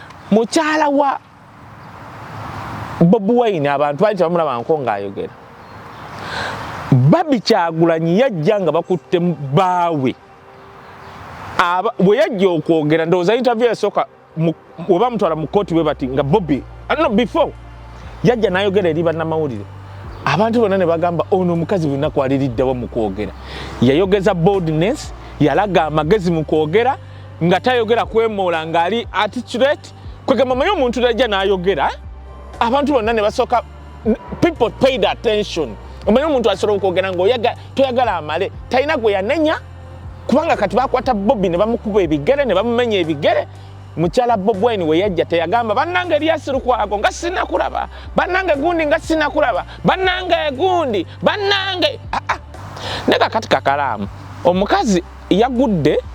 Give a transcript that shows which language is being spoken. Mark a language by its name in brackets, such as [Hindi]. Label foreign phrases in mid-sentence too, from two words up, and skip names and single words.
[Ganda] mukyala wa Bobi Wine abantu bali bamulaba nkonga ayogera Babi Kyagulanyi yajja nga bakutte baawe bwe yajja okwogera ndowooza interview esooka oba mutwala mu kooti we bati nga Bobi no before yajja n'ayogera eri bannamawulire abantu bonna ne bagamba ono omukazi lunaku aliriddawo mu kwogera yayogeza boldness yalaga amagezi mu kwogera nga tayogera kwemoola ng'ali articulate kwegamba manyi omuntu yajja n'ayogera abantu bonna ne basooka [English] people paid attention [Ganda] omanyi omuntu asobola okwogera toyagala amale talina gwe yanenya kubanga kati bakwata Bobi ne bamukuba ebigere ne bamumenya ebigere mukyala Bobi Wine we yajja teyagamba bannange Erias Lukwago nga sinakulaba bannange gundi nga sinakulaba bannange gundi bannange nega kati Kakalamu omukazi yagudde